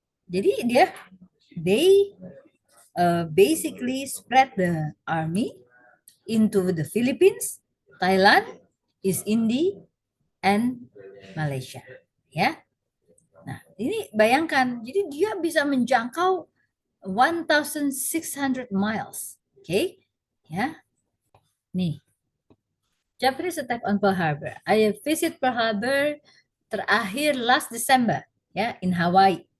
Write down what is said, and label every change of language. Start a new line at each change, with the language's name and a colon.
English: Jadi they basically spread the army into the Philippines, Thailand, East India, and Malaysia.
Indonesian: Ya. Nah, ini bayangkan, jadi dia bisa menjangkau 1,600 miles. Oke, ya.
English: Nih, Japanese attack on Pearl Harbor. I visit Pearl Harbor terakhir last December, ya, in Hawaii.